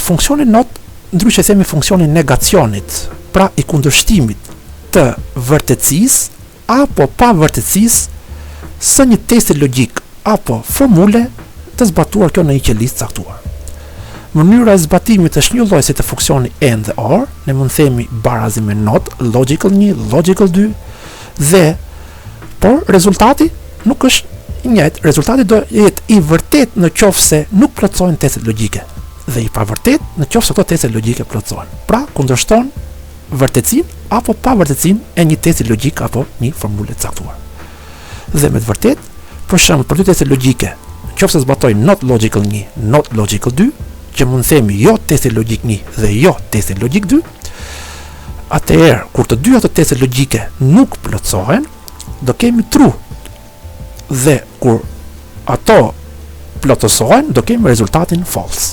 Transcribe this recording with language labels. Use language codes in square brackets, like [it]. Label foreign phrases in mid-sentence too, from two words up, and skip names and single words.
[sq] Funksioni NOT, ndryshe themi funksioni negacionit, pra i kundërshtimit të vërtetësisë apo pavërtetësisë së një testi logjik apo formule të zbatuar kjo në një qelizë caktuar. Mënyra e zbatimit është një lloj si të funksioni AND dhe OR, ne mund themi barazi me [en] NOT, logical 1, logical 2 [sq] dhe por rezultati nuk është i njëjtë. Rezultati do jetë i vërtet në qoftë se nuk plotësohen testet logjike dhe i pavërtet në qoftë se ato testet logjike plotësohen. Pra kundërshton vërtetësinë apo pavërtetësinë e një testi logjik apo një formule caktuar. Dhe me të vërtetë, për shembull, për dy testet logjike, nëse zbatoj [en] not logical 1, not logical 2, [sq] që mund themi jo testi logjik 1 dhe jo testi logjik 2, atëherë kur të dy ato testet logjike nuk plotësohen, do kemi true. Dhe kur ato plotësohen, do kemi rezultatin false.